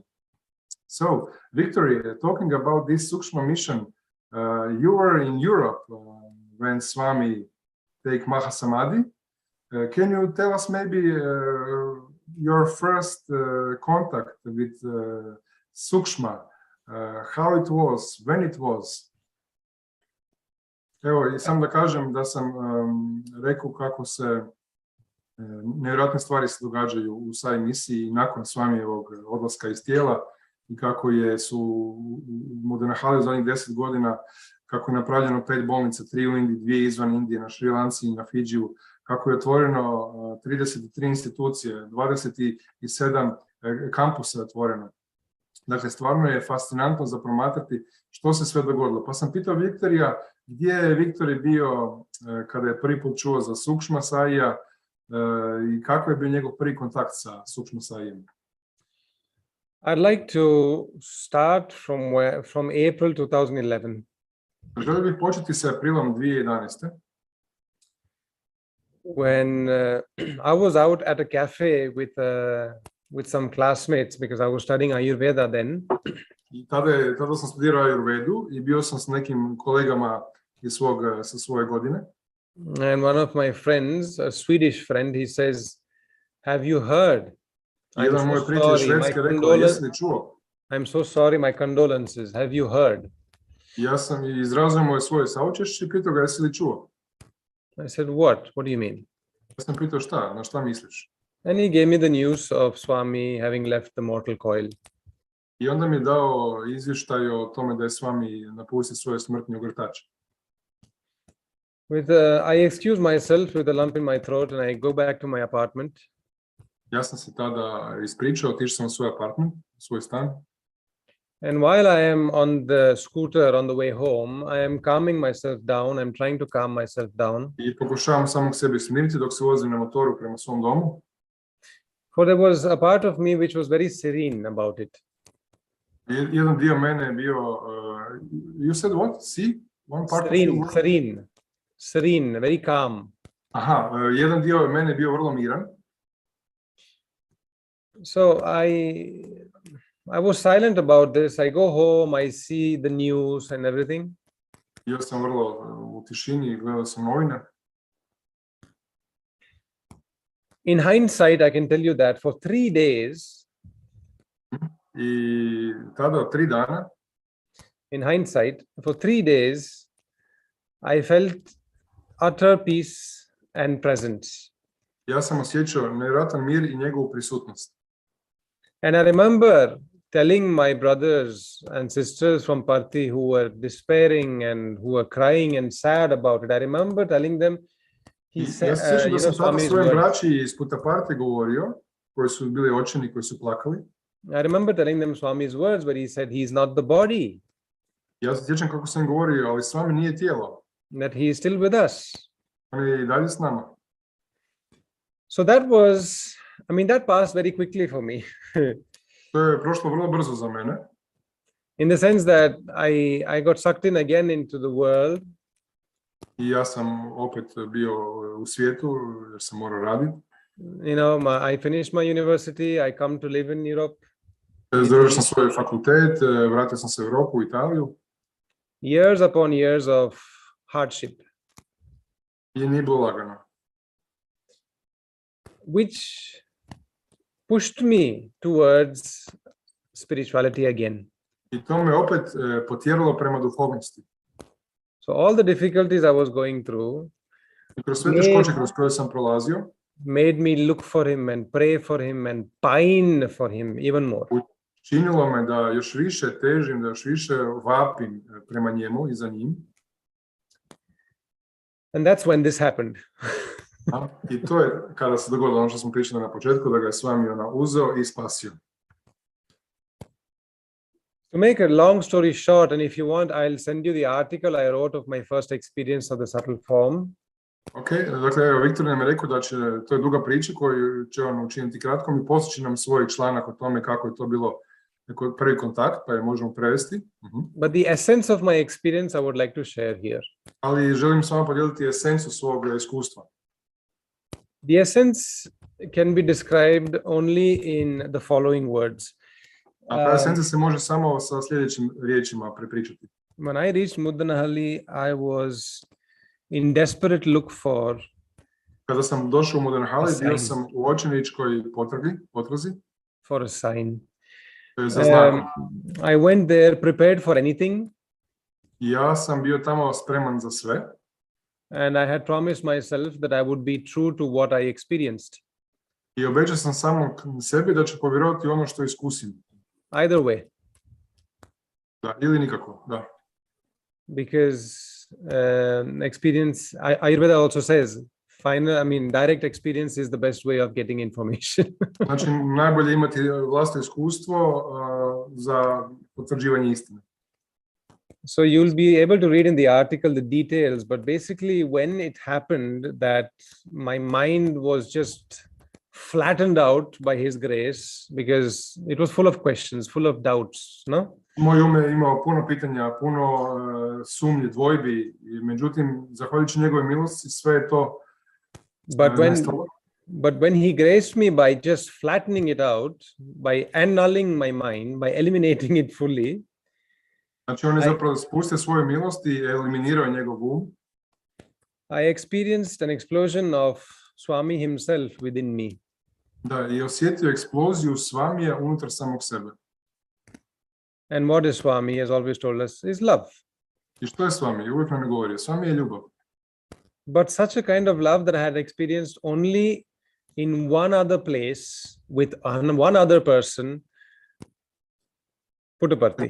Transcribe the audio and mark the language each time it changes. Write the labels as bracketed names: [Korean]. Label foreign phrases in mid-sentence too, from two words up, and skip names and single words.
[English] So, Victoryja, talking about this Sukshma mission, you were in Europe when Swami take Mahasamadhi. Can you tell us maybe your first contact with Sukshma, how it was, when it was? [Croatian] Evo, i sam da kažem da sam rekao kako se nevjerojatne stvari se događaju u Sai misiji nakon Svamijevog odlaska iz tijela i kako su u Mudanahali za onih 10 godina, kako je napravljeno 5 bolnica, 3 u Indiji, 2 izvan Indije, na Šri Lanci i na Fidžiju, kako je otvoreno 33 institucije, 27 kampusa je otvoreno. Dakle, stvarno je fascinantno za promatrati što se sve dogodilo. Pa sam pitao Victoryja gdje je Victoryja bio kada je prvi put čuo za Sukshma Saija i kako je bio njegov prvi kontakt sa Sukshma Saijem. [English] I'd like to start from April 2011. [Croatian] Želio bih početi sa aprilom 2011. [English] when I was out at a cafe with some classmates because I was studying Ayurveda then. [Croatian] I tada sam studirao Ayurvedu i bio sam s nekim kolegama sa svoje godine. [English] And one of my friends, a Swedish friend, he says, "Have you heard? [Croatian] Jedan moj prijatelj Švedske rekao, jesi li čuo? [English] I'm so sorry, my condolences. Have you heard?" [Croatian] Ja sam izrazio moje svoje saučešće i pitao ga, jesi li čuo? [English] I said, "What? What do you mean?" [Croatian] Ja sam pitao šta, na šta misliš? [English] And he gave me the news of Swami having left the mortal coil. [Croatian] I onda mi je dao izvještaj o tome da je Svami napustio svoje smrtni ogrtač. [English] I excuse myself with a lump in my throat and I go back to my apartment. [Croatian] Ja sam se tada ispričao, otišao sam u svoj apartment, u svoj stan. [English] And while I am on the scooter on the way home, I am calming myself down. I'm trying to calm myself down. [Croatian] I pokušavam samog sebe smiriti dok se vozim na motoru prema svom domu. [English] For there was a part of me which was very serene about it. [Croatian] Jedan dio mene je bio, [English] you said what? See? One part Serene, of you? serene, very calm. [Croatian] Aha, jedan dio mene je bio vrlo miran. [English] So I was silent about this. I go home, I see the news and everything. [Croatian] Bio sam vrlo u tišini i gledao sam novine. [English] In hindsight, I can tell you that for 3 days, [Croatian] I tada 3 dana, [English] in hindsight, for 3 days, I felt utter peace and presence. [Croatian] ja sam osjećao nevjerojatan mir i njegovu prisutnost. [English] And I remember telling my brothers and sisters from Parthi who were despairing and who were crying and sad about it. I remember telling them, he said, [Croatian] Ja se sjećam da sam tada [English] Swami's [Croatian] svojim [English] words. [Croatian] braći iz Puttaparte govorio, koji su bili očajni, koji su plakali. [English] I remember telling them Swami's words where he said, he's not the body, [Croatian] Ja se sjećam kako sam govorio, ali Svami nije tijelo. [English] that he is still with us. [Croatian] On je i dalje s nama. [English] So that passed very quickly for me. [Croatian] To je prošlo vrlo brzo za mene. [English] In the sense that I got sucked in again into the world. [Croatian] I ja sam opet bio u svijetu jer sam morao raditi. [English] You know, I finished my university. I come to live in Europe. [Croatian] Završio sam svoj fakultet, vratio sam se u Europu, u Italiju. [English] Years upon years of hardship, [Croatian] I nije bilo lagano. [English] which pushed me towards spirituality again. [Croatian] I to me opet potjeralo prema duhovnosti. [English] So all the difficulties I was going through [Croatian] I kroz sve teškoće kroz koje sam prolazio, [English] made me look for him and pray for him and pine for him even more. [Croatian] činilo me da još više težim, da još više vapim prema njemu i za njim. [English] And that's when this happened. [Croatian] I to je kada se dogodilo ono što smo pričali na početku, da ga je Svami uzeo i spasio. [English] To make a long story short, and if you want, I'll send you the article I wrote of my first experience of the subtle form. [Croatian] Ok, dakle, Victoryjem nam je rekao da to je duga priča koju će on učiniti kratkom i postići nam svoj članak o tome kako je to bilo prvi kontakt, pa je možemo prevesti. [English] But the essence of my experience I would like to share here. [Croatian] Ali želim s vama podijeliti esencu svog iskustva. [English] The essence can be described only in the following words. [Croatian] A ta esenca se može samo sa sljedećim riječima prepričati. [English] When I reached Muddanahalli, I was in desperate look for. [Croatian] Kada sam došao u Muddanahalli, bio sam u očajničkoj potrazi. [English] For a sign. [Croatian] Za znak. [English] I went there prepared for anything. [Croatian] Ja sam bio tamo spreman za sve. [English] And I had promised myself that I would be true to what I experienced. [Croatian] I obećao sam samom sebi da ću povjerovati ono što iskusim. [English] Either way. [Croatian] Da, ili nikako, da. [English] Because experience, Ayurveda also says, direct experience is the best way of getting information. [Croatian] Znači, najbolje imati vlastno iskustvo za potvrđivanje istine. [English] So you'll be able to read in the article the details, but basically when it happened that my mind was just flattened out by his grace, because it was full of questions, full of doubts, no? [Croatian] Moj um je imao puno pitanja, puno sumnji, dvojbi, međutim, zahvaljujući njegove milosti, sve je to [English] But when he graced me by just flattening it out, by annulling my mind, by eliminating it fully, [Croatian] Znači on je zapravo spustio svoju milost i eliminirao njegov um. [English] I experienced an explosion of Swami himself within me. [Croatian] Da, i osjetio eksploziju Svamija unutar samog sebe. [English] And what is Swami, he has always told us, is love. [Croatian] I što je Svami? Uvijek nam je govorio, Svami je ljubav. [English] But such a kind of love that I had experienced only in one other place with one other person, Puttaparthi.